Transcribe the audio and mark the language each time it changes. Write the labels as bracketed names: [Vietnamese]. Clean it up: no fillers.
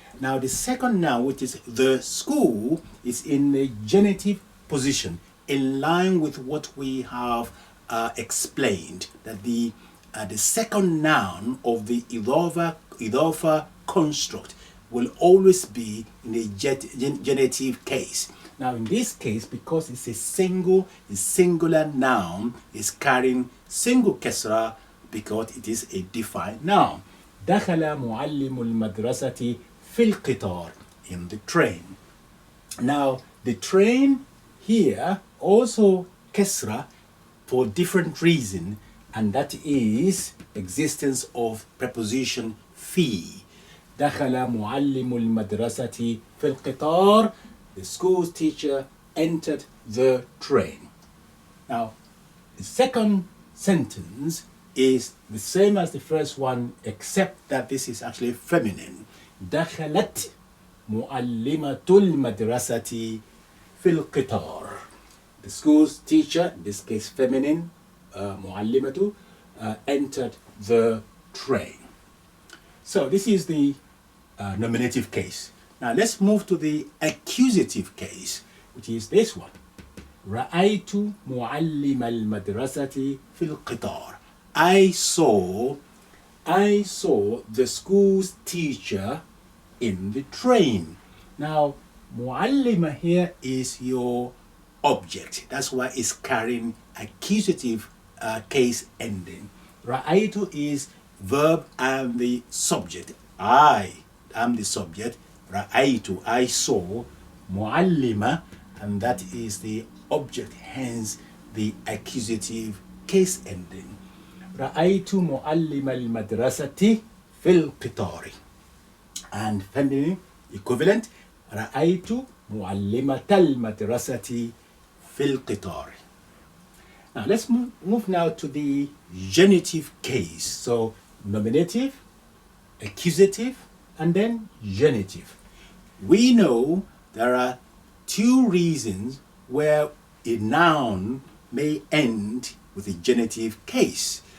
[English] Now the second noun, which is the school, is in a genitive position in line with what we have explained, that the second noun of the idafa construct will always be in a genitive case. Now in this case, because it's a singular noun, is carrying single kasra because it is a defined noun. [Arabic] دخل معلم المدرسة في القطار, [English] in the train. Now the train here also kasra for different reason, and that is existence of preposition في. [Arabic] دخل معلم المدرسة في القطار. [English] The school's teacher entered the train. Now, the second sentence is the same as the first one, except that this is actually feminine. [Arabic] دخلت معلمة المدرسة في القطار. [English] The school's teacher, in this case feminine, معلمة, entered the train. So this is the nominative case. Now let's move to the accusative case, which is this one. [Arabic] رأيت معلم المدرسة في القطار. [English] I saw the school's teacher in the train. Now, muallima here is your object. That's why it's carrying accusative case ending. Ra'aytu is verb and the subject. I am the subject. Ra'aytu, I saw. Muallima, and that is the object, hence the accusative case ending. [Arabic] رأيت معلم المدرسة في القطار. [English] And feminine equivalent, [Arabic] رأيت معلمة المدرسة في القطار. [English] Now let's move now to the genitive case. So nominative, accusative, and then genitive. We know there are two reasons where a noun may end with a genitive case.